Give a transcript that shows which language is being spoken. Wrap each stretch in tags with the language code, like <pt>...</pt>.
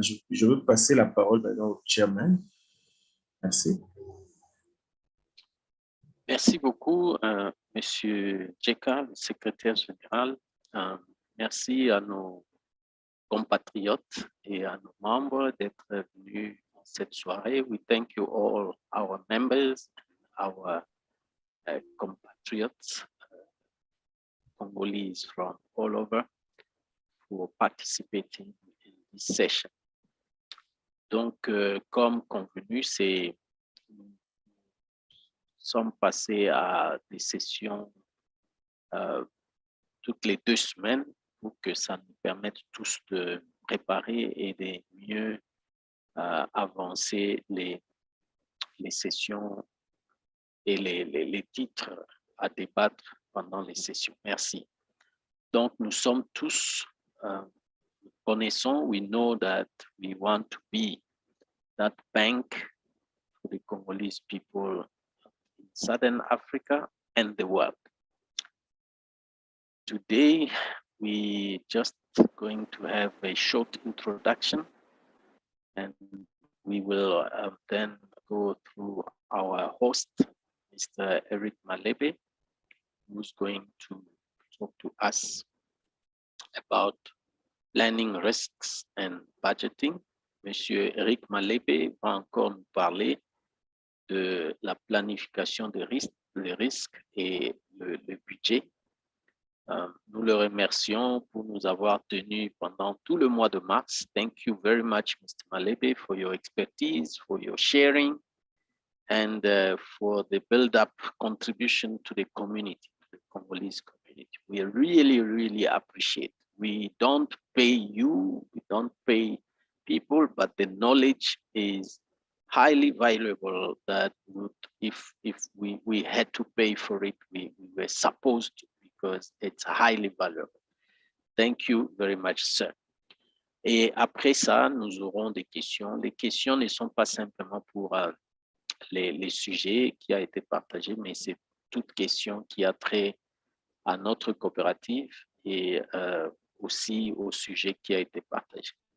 <fr>Je veux passer la parole maintenant au chairman. Merci. Merci beaucoup, Monsieur Djeka, le secrétaire général. Merci à nos compatriotes et à nos membres d'être venus dans cette soirée.</fr> <en>We thank you all, our members, our compatriots, Congolese from all over, for participating in this session.</en> <fr>Donc, comme convenu, nous sommes passés à des sessions toutes les 2 semaines pour que ça nous permette tous de préparer et de mieux avancer les sessions et les titres à débattre pendant les sessions. Merci. Donc, nous sommes tous connaissants.</fr> <en>We know that we want to be that bank for the Congolese people in Southern Africa and the world. Today, we just going to have a short introduction and we will then go through our host, Mr. Eric Malebe, who's going to talk to us about planning risks and budgeting.</en> <fr>Monsieur Eric Malebe va encore nous parler de la planification des risques et le budget. Nous le remercions pour nous avoir tenus pendant tout le mois de mars.</fr> <en>Thank you very much, Mr. Malebe, for your expertise, for your sharing, and for the build-up contribution to the community, the Congolese community. We really, really appreciate. We don't pay you, we don't pay people, but the knowledge is highly valuable that if we had to pay for it, we were supposed to, because it's highly valuable. Thank you very much, sir.</en> <fr>Et après ça, nous aurons des questions. Les questions ne sont pas simplement pour les sujets qui a été partagé, mais c'est toute question qui a trait à notre coopérative et aussi au sujet qui a été partagé.</fr>